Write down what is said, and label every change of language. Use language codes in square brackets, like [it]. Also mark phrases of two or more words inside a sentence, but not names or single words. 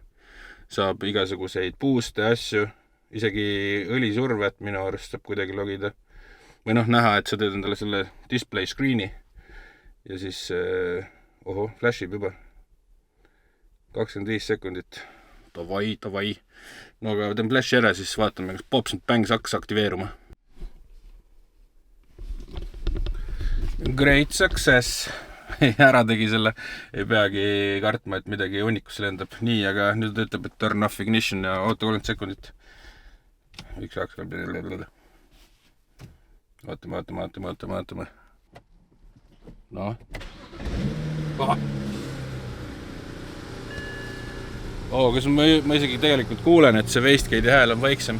[et] Saab igasuguseid booste asju. Isegi õlisurvet minu arust saab kuidagi logida. Või näha, et sa teed endale selle [en] display screeni. [et] Ja siis, flashib juba. 25 sekundit. Davai. No aga teen flashi ära, siis vaatame, kas [en] Pops and Bangs [et] hakkas aktiveeruma. [en] Great success. [et] Ära tegi selle. Ei peagi kartma, et midagi unnikusse lendab. Nii, aga nüüd ütleb, et [en] turn off ignition [et] ja oota 30 sekundit. Üks saaks ka vaatame. No. Kas ma isegi tegelikult kuulen, et see wastegate'i hääl on vaiksem.